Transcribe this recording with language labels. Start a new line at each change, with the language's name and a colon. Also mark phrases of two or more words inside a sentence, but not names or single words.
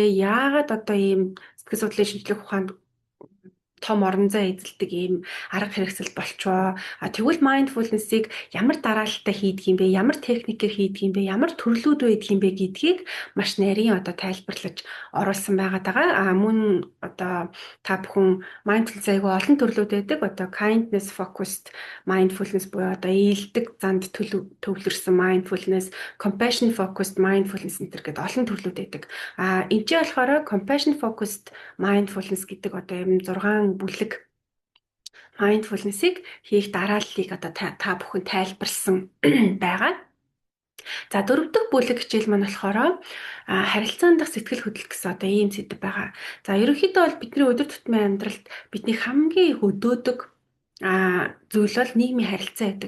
Mongolian: Яагаад одоо ийм сэтгэл судлалын шинжлэх ухаанд том орон зай эзэлдэг ийм арга хэрэгсэл болчоо. Тэгвэл mindfulness-ыг ямар дараалттай хийдэг юм бэ? Ямар техникээр хийдэг юм бэ? Ямар төрлүүд байдаг юм бэ гэдгийг маш нарийн одоо тайлбарлаж оруулсан байгаа. Мөн одоо та бүхэн mindfulness айгүй олон төрлүүд байдаг. Одоо
English: kindness focused mindfulness
Mongolian: буюу одоо ийдэг занд төвлөрсөн mindfulness,
English: compassion focused mindfulness
Mongolian: гэдэг олон төрлүүд байдаг. Энд чинь болохоор
English: compassion focused mindfulness
Mongolian: гэдэг одоо юм 6 бүлэг mindfulness-ийг хийх дарааллыг одоо та бүхэн тайлбарлсан байгаа. За 4 дахь бүлэг хичээл маань болохоор харилцаан дах сэтгэл хөдлөл гэсэн одоо ийм сэдв байгаа. За ерөнхийдөө бол бидний өдөр тутмын амьдралд бидний хамгийн их өдөөдөг зүйл бол нийгмийн харилцаа байдаг.